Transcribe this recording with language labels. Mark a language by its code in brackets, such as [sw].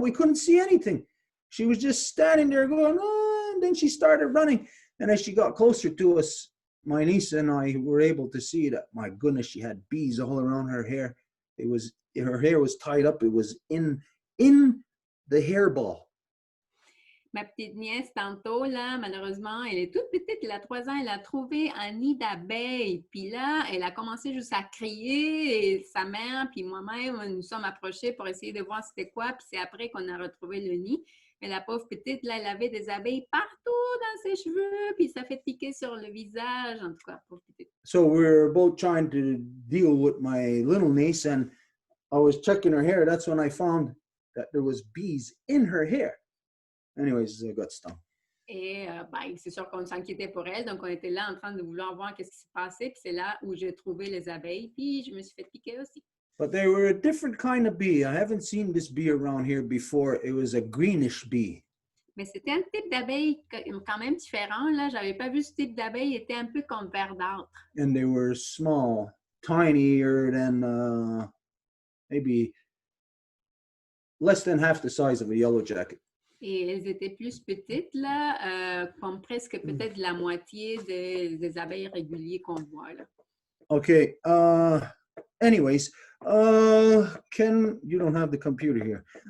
[en] We couldn't see anything. She was just standing there going, oh, and then she started running. And as she got closer to us, my niece and I were able to see that, my goodness, she had bees all around her hair. Her hair was tied up. It was in the hairball. [fr] Ma petite nièce, tantôt, là, malheureusement, elle est toute petite, elle a 3 ans, elle a trouvé un nid d'abeilles. Puis là, elle a commencé juste à crier, et sa mère, puis moi-même, nous sommes approchés pour essayer de voir c'était quoi. Puis c'est après qu'on a retrouvé le nid. Mais la pauvre petite, là, elle avait des abeilles partout dans ses cheveux, puis ça fait piquer sur le visage. En tout cas, pauvre petite. [en] So we were both trying to deal with my little niece, and I was checking her hair. That's when I found that there was bees in her hair. Anyways, I got stung. [fr] Et ben, c'est sûr qu'on s'inquiétait pour elle, donc on était là en train de vouloir voir qu'est-ce qui se passait, puis c'est là où j'ai trouvé les abeilles, puis je me suis fait piquer aussi. [en] But they were a different kind of bee. I haven't seen this bee around here before. It was a greenish bee. [fr] Mais c'était un type d'abeille quand même différent, là. J'avais pas vu ce type d'abeille, il était un peu comme verdâtre. [en] And they were small, tinier than maybe less than half the size of a yellow jacket. [fr] Et elles étaient plus petites, là, comme presque peut-être la moitié des abeilles réguliers qu'on voit, là. [en] Okay. Anyways, you don't have the computer here.